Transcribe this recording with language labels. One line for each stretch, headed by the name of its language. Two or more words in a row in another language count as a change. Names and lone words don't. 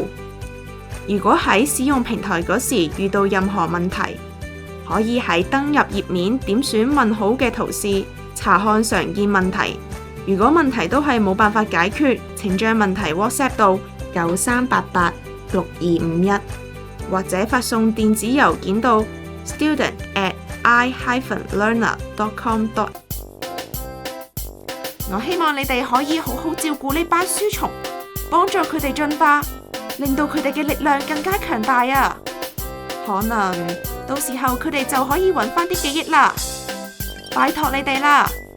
Cantonese: 如果喺使用平台嗰時遇到任何問題，可以喺登入頁面點選問好嘅圖示，查看常見問題。如果問題都係冇辦法解決，請將問題 WhatsApp 到93886251，或者發送電子郵件到 student@i-learner.com。我希望你哋可以好好照顧呢班書蟲，幫助佢哋進化，令到佢哋嘅力量更加強大啊！可能到時候佢哋就可以揾返啲記憶啦，拜託你哋啦！